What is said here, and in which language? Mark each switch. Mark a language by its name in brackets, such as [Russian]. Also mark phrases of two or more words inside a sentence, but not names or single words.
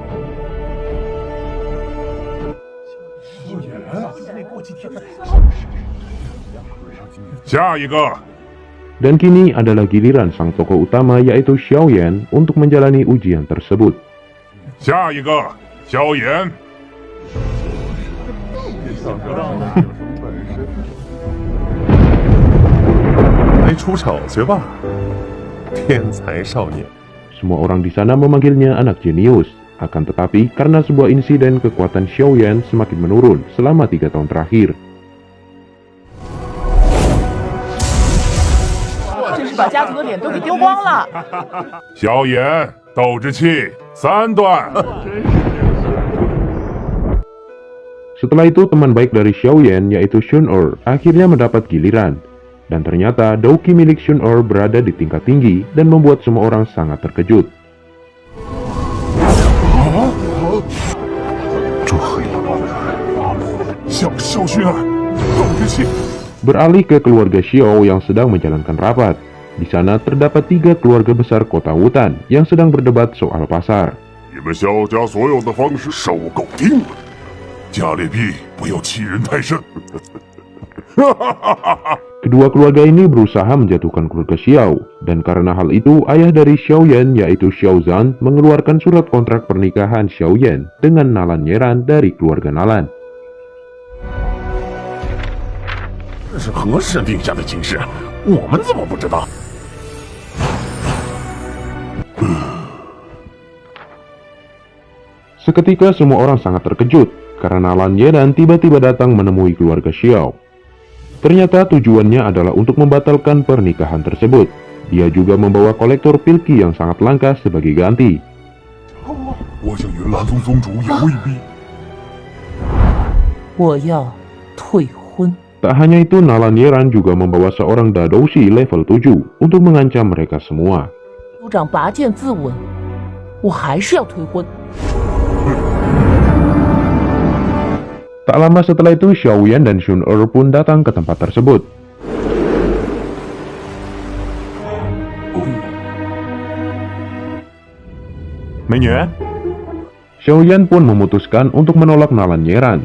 [Indonesian] Dan kini adalah giliran sang tokoh utama yaitu Xiaoyan untuk menjalani ujian tersebut. [Chinese] 下一个，萧炎。来出丑去吧，天才少年。 [Indonesian] Semua orang di sana memanggilnya anak jenius. Akan tetapi karena sebuah insiden kekuatan Xiaoyan semakin menurun selama 3 tahun terakhir. [Chinese] 真是把家族的脸都给丢光了。萧炎，斗志气3段。 [Indonesian] Setelah itu teman baik dari Xiaoyan yaitu Shun-Er akhirnya mendapat giliran. Dan ternyata Douki milik Shun-Er berada di tingkat tinggi dan membuat semua orang sangat terkejut. Beralih ke keluarga Xiao yang sedang menjalankan rapat. Di sana terdapat 3 keluarga besar kota Wutan yang sedang berdebat soal pasar. [Chinese] 你们萧家所有的方式收购定了，家里币不要欺人太甚。 [Indonesian] Kedua keluarga ini berusaha menjatuhkan keluarga Xiao, dan karena hal itu ayah dari Xiaoyan yaitu Xiaozan mengeluarkan surat kontrak pernikahan Xiaoyan dengan Nalan Yeran dari keluarga Nalan. [Chinese] 这是和氏定下的亲事，我们怎么不知道？ [Indonesian] Seketika semua orang sangat terkejut karena Nalan Yeran tiba-tiba datang menemui keluarga Xiao. Ternyata tujuannya adalah untuk membatalkan pernikahan tersebut. Dia juga membawa kolektor pilki yang sangat langka sebagai ganti. [Chinese] 我想云岚宗宗主也未必。我要退婚。 [Indonesian] Tak hanya itu, Nalan Yeran juga membawa seorang Dadoushi level 7 untuk mengancam mereka semua. [Chinese] 族长拔剑自刎，我还是要退婚。 [Indonesian] Tak lama setelah itu, Xiaoyan dan Shun-Er pun datang ke tempat tersebut. Xiaoyan pun memutuskan untuk menolak Nalan Yeran.